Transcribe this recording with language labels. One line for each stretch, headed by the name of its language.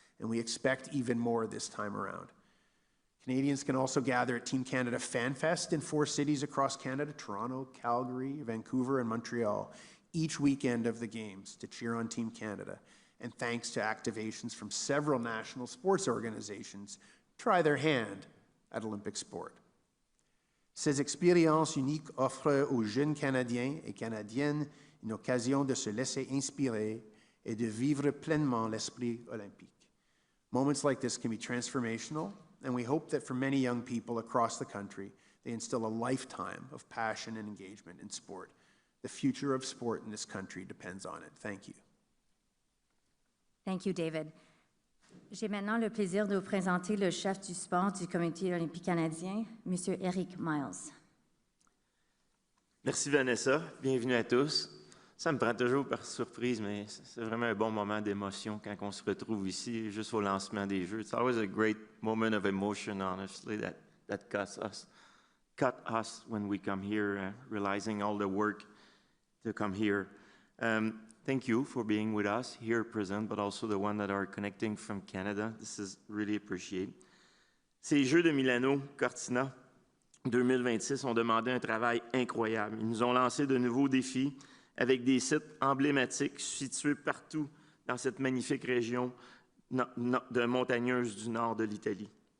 English: And we expect even more this time around. Canadians can also gather at Team Canada Fan Fest in 4 cities across Canada, Toronto, Calgary, Vancouver, and Montreal, each weekend of the Games to cheer on Team Canada. And thanks to activations from several national sports organizations, try their hand at Olympic sport.
French: Ces expériences uniques offrent aux jeunes Canadiens et Canadiennes une occasion de se laisser inspirer et de vivre pleinement l'esprit olympique.
English: Moments like this can be transformational, and we hope that for many young people across the country, they instill a lifetime of passion and engagement in sport. The future of sport in this country depends on it. Thank you. Thank you, David.
French: J'ai maintenant le plaisir de vous présenter le chef du sport du Comité olympique canadien, M. Eric Myles. Merci Vanessa, bienvenue à tous. Ça me prend toujours par surprise, mais c'est vraiment un bon moment d'émotion quand on se retrouve ici, juste au lancement des Jeux.
English: It's always a great moment of emotion, honestly, that cut us when we come here, realizing all the work to come here. Thank you for being with us here present, but also the one that are connecting from Canada. This is really appreciated.
French: Ces Jeux de Milano Cortina 2026 ont demandé un travail incroyable. Ils nous ont lancé de nouveaux défis avec des sites emblématiques situés partout dans cette magnifique région de montagneuse du nord de l'Italie.